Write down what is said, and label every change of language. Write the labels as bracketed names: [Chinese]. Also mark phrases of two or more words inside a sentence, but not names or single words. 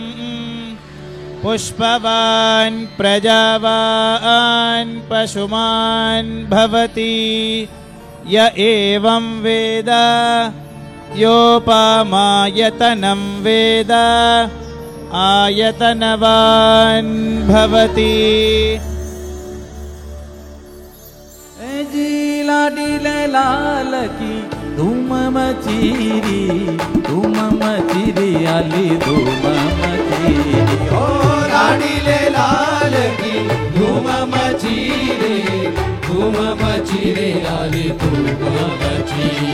[Sanskrit] पुष्पवान् प्रजावान् पशुमान् भवति य एवं वेद योपामायतनं वेद आयतनवान् भवति। [Haryanvi] जी लाडीले लाल की धूम मचीरी आली धूम मचीरी। ओ लाडीले लाल की धूम मचीरी आली धूम मचीरी।